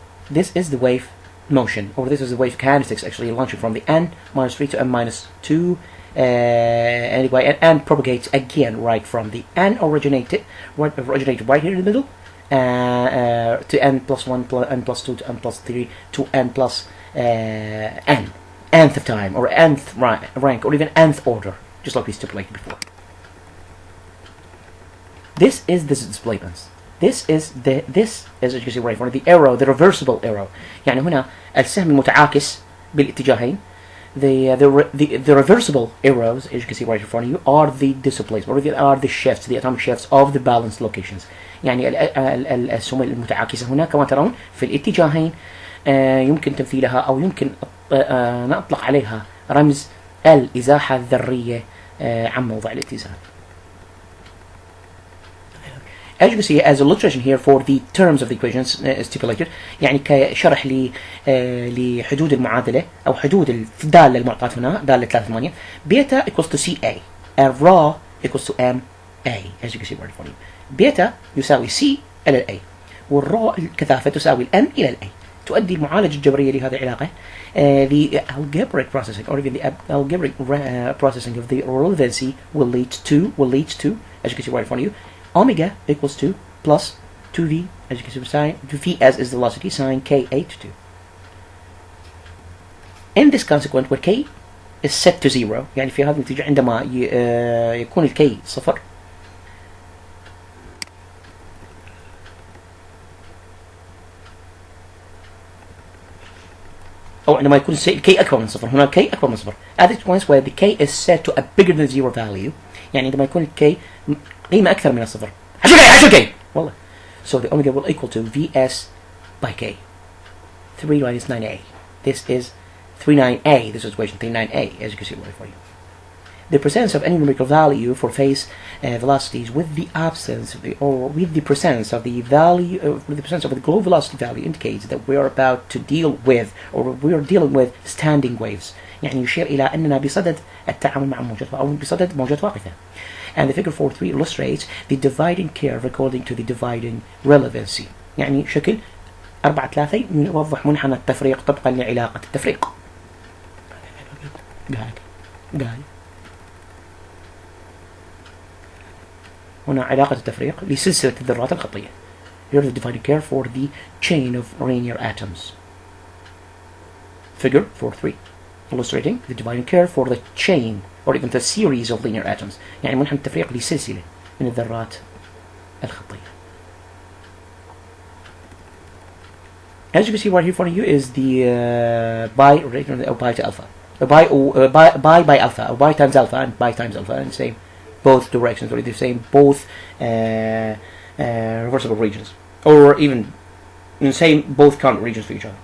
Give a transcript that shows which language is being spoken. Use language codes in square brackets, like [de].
[en] This is the wave motion, or this is the wave kinetics actually launching from the n minus 3 to n minus 2 anyway, and propagates again right from the n originated right here in the middle to n plus 1 plus n plus 2 to n plus 3 to n plus nth time or nth rank or even nth order, just like we stipulated before. This is the displacement. This is as you can see right in front of the arrow, the reversible arrow. [ar] يعني هنا السهم المتعاكس بالاتجاهين. [en] The reversible arrows, as you can see right in front of you, are the displacement or are the shifts, the atomic shifts of the balanced locations. [ar] يعني السهم المتعاكسة هنا كما ترون في الاتجاهين يمكن تمثيلها أو يمكن نطلق عليها رمز الإزاحة الذرية عن موضع الاتزان. [en] As you can see, as illustration here for the terms of the equations stipulated [ar] يعني كشرح لحدود المعادلة أو حدود الدالة المعطاة هنا دالة 3/8 بيتا [en] equals to CA and rho equals to MA as you can see right in front of you. [ar] بيتا يساوي C إلى A والرو الكثافة تساوي الM إلى A. تؤدي المعالجة الجبرية لهذه العلاقة [en] the algebraic processing or even the algebraic processing of the relevancy will lead to as you can see right in front of you omega equals to plus 2v as you can see sine v as is the velocity sine k8 to 2. In this consequent when k is set to 0 [ar] يعني في هذه النتيجة عندما يكون الكي صفر أو عندما يكون الكي أكبر من صفر. هنا الكي أكبر من صفر [en] at this point where the k is set to a bigger than 0 value [ar] يعني عندما يكون الكي قيمة أكثر من الصفر. عشو كي والله. [en] So the omega will equal to Vs by k. 3 minus 9a. This is 39a. This is equation 39a as you can see right for you. The presence of any numerical value for phase velocities with the absence of the or with the presence of the value with the presence of the global velocity value indicates that we are about to deal with or we are dealing with standing waves. [ar] يعني يشير إلى أننا بصدد التعامل مع موجات أو بصدد موجات واقفة. [en] And the figure 4.3 illustrates the dividing curve according to the dividing relevancy. [ar] يعني شكل 4/3 يوضح منحنى التفريق طبقا لعلاقة التفريق. قاعد هنا علاقة التفريق لسلسلة الذرات الخطية. [en] Here's the dividing curve for the chain of linear atoms. Figure 4.3 illustrating the dividing curve for the chain or even the series of linear atoms. [ar] يعني منحنى التفريق لسلسلة من الذرات الخطية. [en] As you can see right here in front of you is the pi or pi to alpha. Pi by alpha or pi times alpha and pi times alpha and the same both directions or the same both reversible regions or even the same both counter regions for each other.